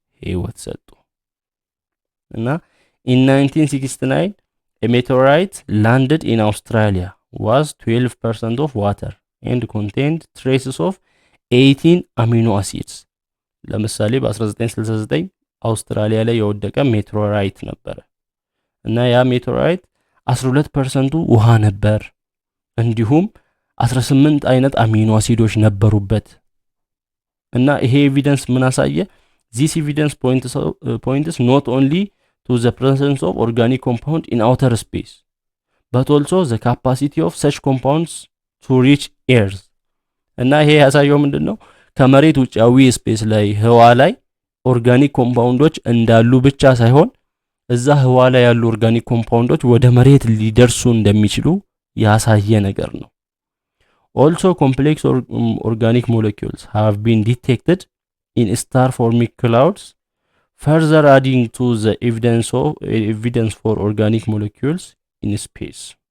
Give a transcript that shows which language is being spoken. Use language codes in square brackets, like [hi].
[am] ህይወት ሰጡ። እና [en] in 1969 a meteorite landed in Australia was 12% of water and contained traces of 18 amino acids። [am] ለምሳሌ በ1969 አውስትራሊያ ላይ የወደቀ ሜቴኦራይት ነበር እና ያ ሜቴኦራይት 12% ውሃ ነበር፣ እንዲሁም 18 አይነት አሚኖ አሲዶች ነበሩበት። እና ይሄ ኤቪደንስ ምን አሳየ? [en] This evidence points not only to the presence of organic compound in outer space, but also the capacity of such compounds to reach Earth. [am] እና ይሄ ያሳየው ምንድን ነው? ከመሬት ውጫዊ ስፔስ ላይ ህዋ ላይ ኦርጋኒክ ኮምፓውንዶች እንዳሉ ብቻ ሳይሆን እዛ ህዋ ላይ ያሉ ኦርጋኒክ ኮምፓውንዶች ወደ መሬት ሊደርሱ እንደሚችሉ ያሳየ ነገር ነው። [en] Also complex organic molecules have been detected in star forming clouds, further adding to the evidence for organic molecules in space.